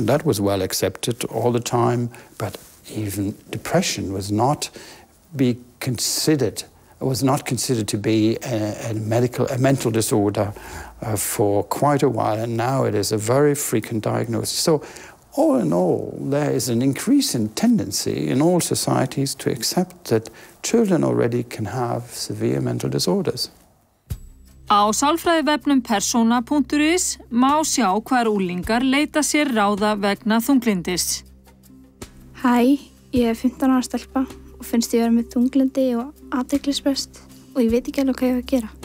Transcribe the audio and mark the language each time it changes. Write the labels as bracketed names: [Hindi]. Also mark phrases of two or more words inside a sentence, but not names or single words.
[English] That was well accepted all the time, but even depression was not considered to be a mental disorder for quite a while, and now it is a very frequent diagnosis. So all in all, there is an increasing tendency in all societies to accept that children already can have severe mental disorders. [Icelandic] Á sálfræðivefnum persona.is má sjá hvar unglingar leita sér ráða vegna þunglyndis. Hæ, ég 15 ára stelpa og finnst ég vera með þunglyndi og athyglisbrest og ég veit ekki alveg hvað ég á að gera.